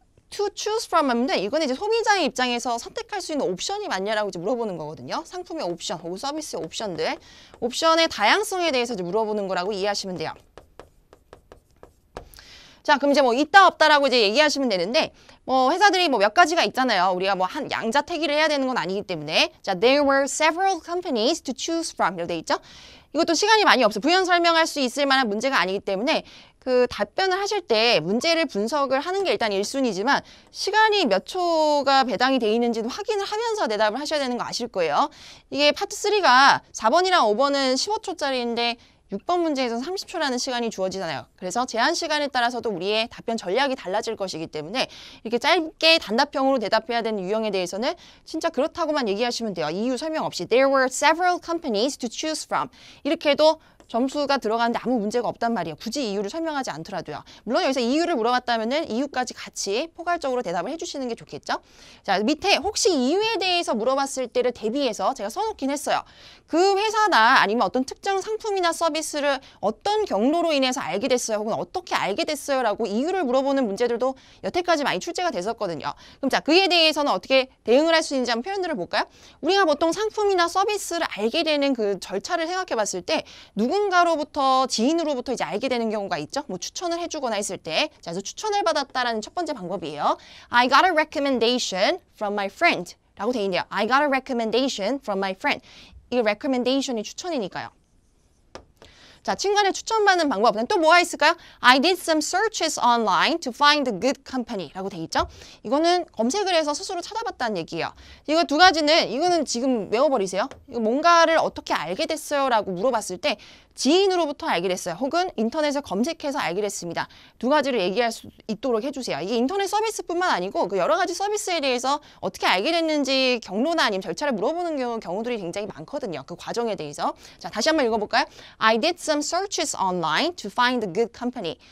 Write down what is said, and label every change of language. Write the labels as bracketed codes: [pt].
[en] To choose from [ko] 하면 이거는 이제 소비자의 입장에서 선택할 수 있는 옵션이 많냐라고 이제 물어보는 거거든요. 상품의 옵션, 혹은 서비스의 옵션들. 옵션의 다양성에 대해서 이제 물어보는 거라고 이해하시면 돼요. 자, 그럼 이제 뭐 있다 없다라고 이제 얘기하시면 되는데 뭐 회사들이 뭐 몇 가지가 있잖아요. 우리가 뭐 한 양자택일을 해야 되는 건 아니기 때문에 자, [en] there were several companies to choose from [ko] 이렇게 돼 있죠. 이것도 시간이 많이 없어. 부연 설명할 수 있을 만한 문제가 아니기 때문에 그 답변을 하실 때 문제를 분석을 하는 게 일단 1순위지만 시간이 몇 초가 배당이 돼 있는지도 확인을 하면서 대답을 하셔야 되는 거 아실 거예요. 이게 파트 3가 4번이랑 5번은 15초짜리인데 6번 문제에서는 30초라는 시간이 주어지잖아요. 그래서 제한 시간에 따라서도 우리의 답변 전략이 달라질 것이기 때문에 이렇게 짧게 단답형으로 대답해야 되는 유형에 대해서는 진짜 그렇다고만 얘기하시면 돼요. 이유 설명 없이 [en] There were several companies to choose from. [ko] 이렇게 해도 점수가 들어가는데 아무 문제가 없단 말이에요. 굳이 이유를 설명하지 않더라도요. 물론 여기서 이유를 물어봤다면은 이유까지 같이 포괄적으로 대답을 해주시는 게 좋겠죠. 자, 밑에 혹시 이유에 대해서 물어봤을 때를 대비해서 제가 써놓긴 했어요. 그 회사나 아니면 어떤 특정 상품이나 서비스를 어떤 경로로 인해서 알게 됐어요. 혹은 어떻게 알게 됐어요. 라고 이유를 물어보는 문제들도 여태까지 많이 출제가 됐었거든요. 그럼 자, 그에 대해서는 어떻게 대응을 할 수 있는지 한번 표현들을 볼까요? 우리가 보통 상품이나 서비스를 알게 되는 그 절차를 생각해 봤을 때 누군가로부터 지인으로부터 이제 알게 되는 경우가 있죠. 뭐 추천을 해주거나 했을 때, 자, 그래서 추천을 받았다라는 첫 번째 방법이에요. [en] I got a recommendation from my friend. [ko] 라고 돼 있네요. [en] I got a recommendation from my friend. [ko] 이 recommendation이 추천이니까요. 자, 친구한테 추천받는 방법은 또 뭐가 있을까요? [en] I did some searches online to find a good company [ko] 라고 돼 있죠. 이거는 검색을 해서 스스로 찾아봤다는 얘기예요. 이거 두 가지는 이거는 지금 외워버리세요. 이거 뭔가를 어떻게 알게 됐어요? 라고 물어봤을 때 지인으로부터 알게 됐어요. 혹은 인터넷을 검색해서 알게 됐습니다. 두 가지를 얘기할 수 있도록 해주세요. 이게 인터넷 서비스뿐만 아니고 그 여러 가지 서비스에 대해서 어떻게 알게 됐는지 경로나 아니면 절차를 물어보는 경우들이 굉장히 많거든요. 그 과정에 대해서. 자, 다시 한번 읽어볼까요? [en] I did some searches online to find a good company.